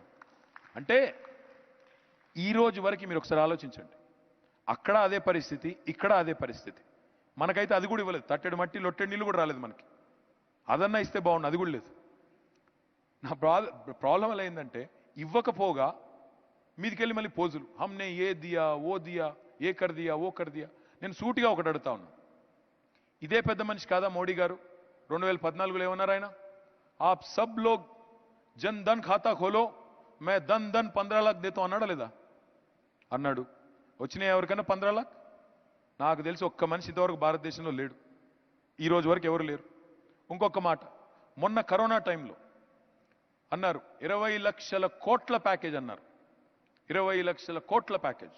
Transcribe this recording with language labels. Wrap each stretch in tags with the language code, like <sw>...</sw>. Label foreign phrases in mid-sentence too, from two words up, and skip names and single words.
<te>అంటే ఈ రోజు వరకు మీరు ఒకసారి ఆలోచించండి, అక్కడ అదే పరిస్థితి, ఇక్కడ అదే పరిస్థితి. మనకైతే అది కూడా ఇవ్వలేదు, తట్టెడు మట్టి లొట్టెడు నీళ్ళు కూడా రాలేదు మనకి. అదన్నా ఇస్తే బాగుండు, అది కూడా లేదు. నా ప్రాబ్లం ఎలా అయిందంటే, ఇవ్వకపోగా మీదికెళ్ళి మళ్ళీ పోజులు,</te> <hi>हमने ये दिया वो दिया, ये कर दिया वो कर दिया.</hi> <te>నేను సూటిగా ఒకటి అడుగుతా ఉన్నాను, ఇదే పెద్ద మనిషి కాదా మోడీ గారు? 2014లో ఏమన్నారు ఆయన,</te> <hi>आप सब लोग जन धन खाता खोलो, मैं धन 15 लाख देता</hi> <te>అన్నాడా లేదా? అన్నాడు. వచ్చినాయి ఎవరికైనా 15 लाख? నాకు తెలిసి ఒక్క మనిషి ఇంతవరకు భారతదేశంలో లేడు, ఈ రోజు వరకు ఎవరు లేరు. ఇంకొక మాట, మొన్న కరోనా టైంలో అన్నారు 20 లక్షల కోట్ల ప్యాకేజ్ అన్నారు, 20 లక్షల కోట్ల ప్యాకేజ్.</te>